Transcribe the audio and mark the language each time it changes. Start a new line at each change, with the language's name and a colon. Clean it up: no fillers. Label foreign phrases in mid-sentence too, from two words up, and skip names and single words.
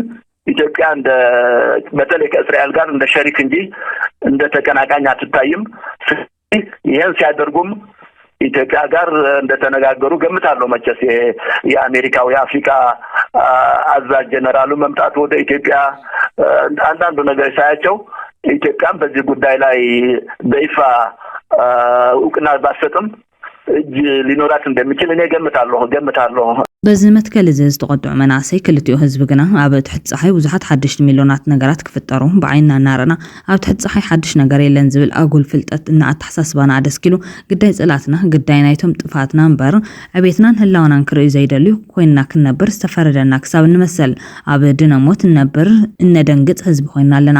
Amharic: ኢትዮጵያ እንደ በተለይ ከእስራኤል ጋር እንደ ሸሪክ እንጂ እንደ ተቀናቃኝ አትታይም ይሄን ሲያደርጉም ኢትዮጵያ ጋር እንደተነጋገሩ ገምታለሁ መቼስ የአሜሪካው የአፍሪካ አዛዥ ጀነራሉ መምጣት ወደ ኢትዮጵያ አንዳንዱ ነገር ሳያቸው ኢትዮጵያም በዚህ ጉዳይ ላይ በይፋ እውቅና ባሰጥም እጅ ሊኖራት እንደሚችል እኔ ገምታለሁ
Tigrinya: በዚህ መትከል ዝተቆጥዑ መናሰይ ክልቲኡ ህዝብ ግና ኣብ ትሕት ፀሓይ ብዙሓት ሓድሽ ሚልዮናት ነገራት ክፍጠሩ ብዓይንና እናረና ኣብ ትሕት ፀሓይ ሓድሽ ነገር የለን ዝብል ኣጉል ፍልጠት እናኣተሓሳስባና ኣደስኪሉ ግዳይ ፀላትና ግዳይ ናይቶም ጥፋትና እምበር ዕቤትናን ህላውናን ክርኢ ዘይደልዩ ኮይንና ክንነብር ዝተፈረደና ክሳብ እንመሰል ኣብ ድነሞት እንነብር እነደንግፅ ህዝቢ ኮይንና ኣለና